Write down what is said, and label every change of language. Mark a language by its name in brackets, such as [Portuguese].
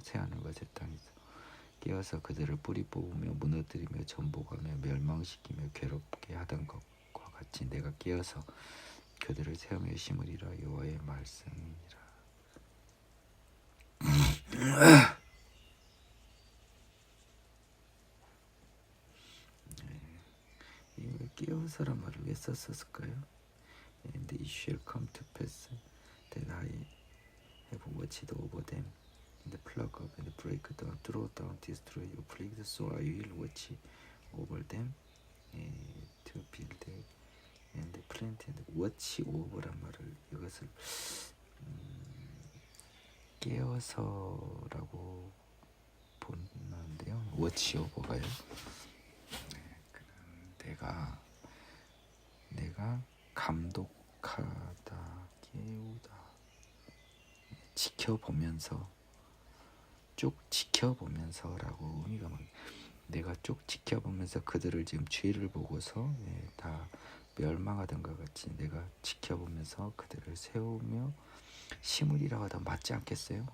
[Korean] 새하늘 것의 땅에서 깨어서 그들을 뿌리 뽑으며 무너뜨리며 전복하며 멸망시키며 괴롭게 하던 것과 같이 내가 깨어서 그들을 세우며 심으리라. 여호와의 말씀이니라. 이 깨어서란 말을 왜 썼을까요? [English] And it shall come to pass that I have watched over them and pluck up and break down, throw down, destroy, afflict, so I will watch over them to build and plant and watch over [Korean] 란 말을 이것을 깨어서라고 보는데요. [English] watch over가요. [Korean] 내가 감독하다, 깨우다, 지켜보면서, 쭉 지켜보면서라고 의미가 내가 쭉 지켜보면서 그들을 지금 죄를 보고서 다 멸망하던 것 같이 내가 지켜보면서 그들을 세우며 심으리라고 하다 맞지 않겠어요?